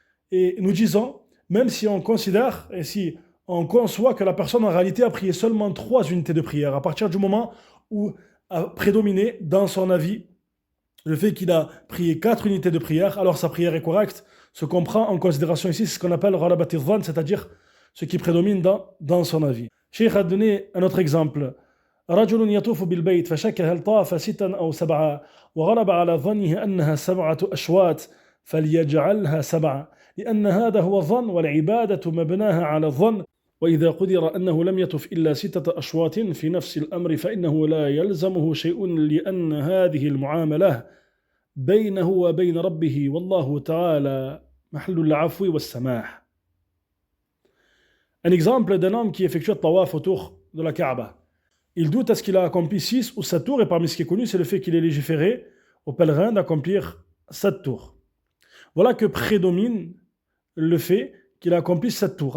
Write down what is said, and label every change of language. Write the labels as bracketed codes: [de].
[fr] Et nous disons, même si on considère, et si on conçoit que la personne en réalité a prié seulement 3 unités de prière, à partir du moment où a prédominé dans son avis le fait qu'il a prié 4 unités de prière, alors sa prière est correcte. Ce qu'on prend en considération ici, c'est ce qu'on appelle ghalabat al-dhann, c'est-à-dire ce qui prédomine dans son avis. Cheikh a donné un autre exemple. [ar] رجل يطوف بالبيت فشك هل طاف 6 أو 7 وغلب على ظنه أنها 7 أشواط فليجعلها 7 لأن هذا هو الظن والعبادة مبناها على الظن وإذا قدر أنه لم يطف إلا 6 أشواط في نفس الأمر فإنه لا يلزمه شيء لأن هذه المعاملة بينه وبين ربه والله تعالى محل العفو والسماح. [fr] Un exemple d'un homme qui effectue le tawaf autour de la Kaaba. Il doute à ce qu'il a accompli 6 ou 7 tours, et parmi ce qui est connu, c'est le fait qu'il ait légiféré aux pèlerins d'accomplir 7 tours. Voilà que prédomine le fait qu'il a accompli 7 tours.